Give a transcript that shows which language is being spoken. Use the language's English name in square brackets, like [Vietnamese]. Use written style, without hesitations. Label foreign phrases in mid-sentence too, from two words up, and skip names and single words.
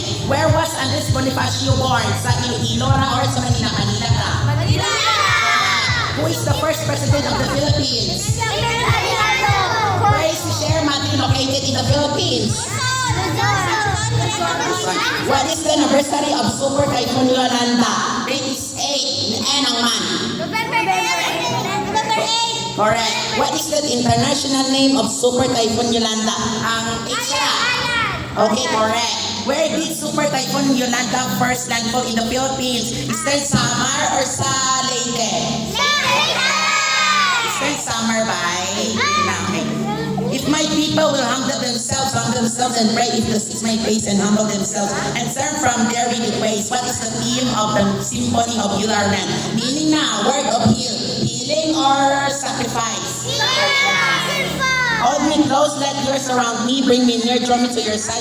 [English] Where was Andres Bonifacio born? [Hiligaynon] Sa Iloilo or sa Manila? Manila ka? Manila! [English] Who is the first president of the Philippines? Where is the Sierra Madre located in the Philippines? What is the anniversary of Super Typhoon Yolanda? Date is 8. [Hiligaynon] Anong man? [English] November 8. Correct. What is the international name of Super Typhoon Yolanda? [Hiligaynon] Ang Isla. [English] Okay, correct. Where did Super Typhoon Yolanda first landfall in the Philippines? Eastern Samar or sa Leyte? Eastern Samar by Leyte. If my people will humble themselves and pray, if the seek my face and humble themselves and turn from their wicked ways. What is the theme of the Symphony of Yularman? Meaning na, word of healing or sacrifice? Hold me close, let yours surround me, bring me near, draw me to your side.